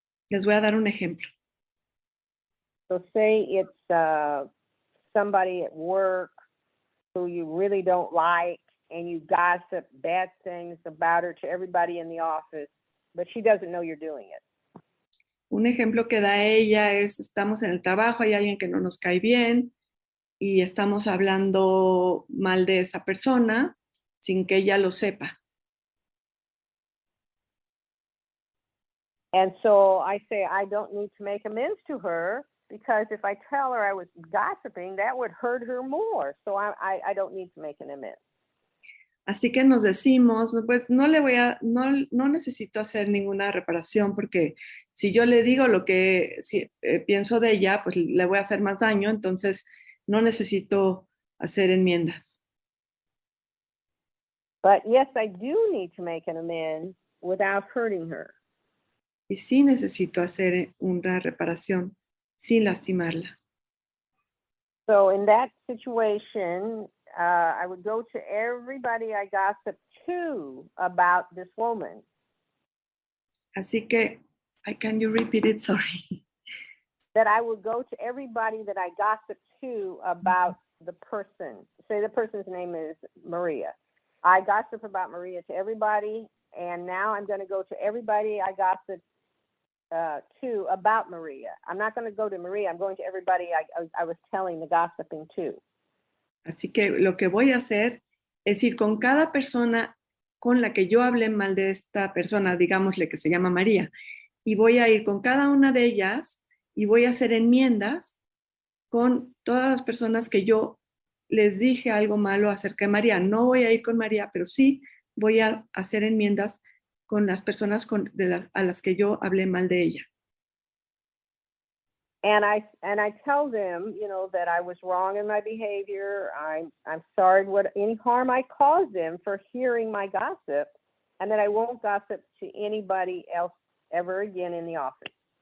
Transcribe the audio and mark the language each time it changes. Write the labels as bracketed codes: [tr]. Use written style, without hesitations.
[es] Les voy a dar un ejemplo. [en] So say it's somebody at work who you really don't like, and you gossip bad things about her to everybody in the office, but she doesn't know you're doing it. [es] Un ejemplo que da ella es, estamos en el trabajo, hay alguien que no nos cae bien y estamos hablando mal de esa persona sin que ella lo sepa. [en] And so I say I don't need to make amends to her, because if I tell her I was gossiping, that would hurt her more. So I don't need to make an amends. [es] Así que nos decimos, pues no necesito hacer ninguna reparación, porque si yo le digo lo que pienso de ella, pues le voy a hacer más daño, entonces no necesito hacer enmiendas. [en] But yes, I do need to make an amends without hurting her. [es] Y sí necesito hacer una reparación sin lastimarla. [en] So in that situation, I would go to everybody I gossiped to about this woman. [es] Así que, [en] can you repeat it? Sorry. That I would go to everybody that I gossiped to about the person. Say the person's name is Maria. I gossip about Maria to everybody, and now I'm going to go to everybody I gossiped to about Maria. I'm not going to go to Maria. I'm going to everybody I was telling the gossiping to. [es] Así que lo que voy a hacer es ir con cada persona con la que yo hablé mal de esta persona, digámosle que se llama María, y voy a ir con cada una de ellas y voy a hacer enmiendas con todas las personas que yo les dije algo malo acerca de María. No voy a ir con María, pero sí voy a hacer enmiendas con las personas a las que yo hablé mal de ella. [en] And I tell them, that I was wrong in my behavior. I'm sorry any harm I caused them for hearing my gossip, and that I won't gossip to anybody else ever again in the office.